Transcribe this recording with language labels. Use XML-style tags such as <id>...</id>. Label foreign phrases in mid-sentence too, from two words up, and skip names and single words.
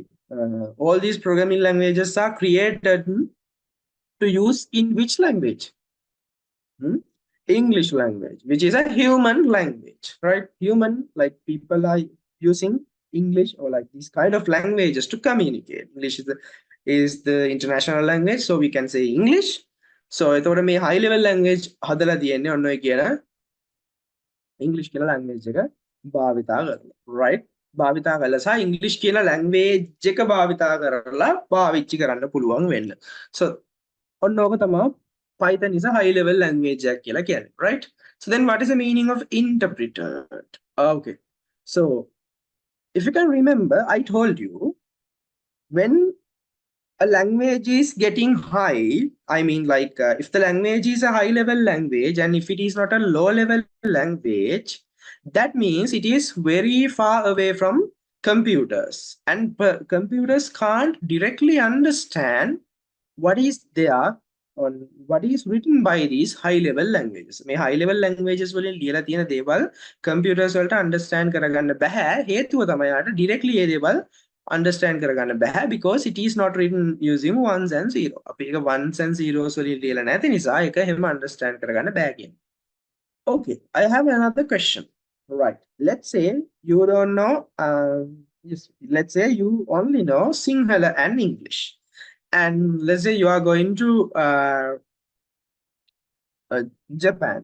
<en>All these programming languages are created to use in which language? English language, which is a human language, right? Human, like people are using English or like these kind of languages to communicate. English is the international language, so we can say English.</en> <si>So එතකොට මේ</si> <en>high level language</en> <si>හදලා තියෙන්නේ ඔන්න ඔය කියන English කියන language එක භාවිතා කරලා, right? භාවිතා කරලා සහ English කියන language එක භාවිතා කරලා පාවිච්චි කරන්න පුළුවන් වෙන්න. So ඔන්න ඕක තමයි</si> <en>Python is a high level language</en> <si>එකක් කියලා කියන්නේ, right?</si> <en>So then what is the meaning of interpreter? Okay. So if you can remember, I told you when a language is getting high, I mean like if the language is a high level language and if it is not a low level language, that means it is very far away from computers, and computers can't directly understand what is there on what is written by these high level languages.</en> <si>මේ</si> <en>high level languages</en> <si>වලින් ලියලා තියෙන දේවල් computers වලට understand කරගන්න බෑ. හේතුව තමයි යාට directly ඒ දේවල් understand කරගන්න බෑ</si> <en>because it is not written using ones and zero.</en> <si>අපි ඒක</si> <en>ones and zeros</en> <si>වලින් ලියලා නැති නිසා ඒක එහෙම understand කරගන්න බෑ කියන්නේ.</si> <en>Okay, I have another question. Right. Let's say you don't know let's say you only know Sinhala and English. And let's say you are going to Japan.</en>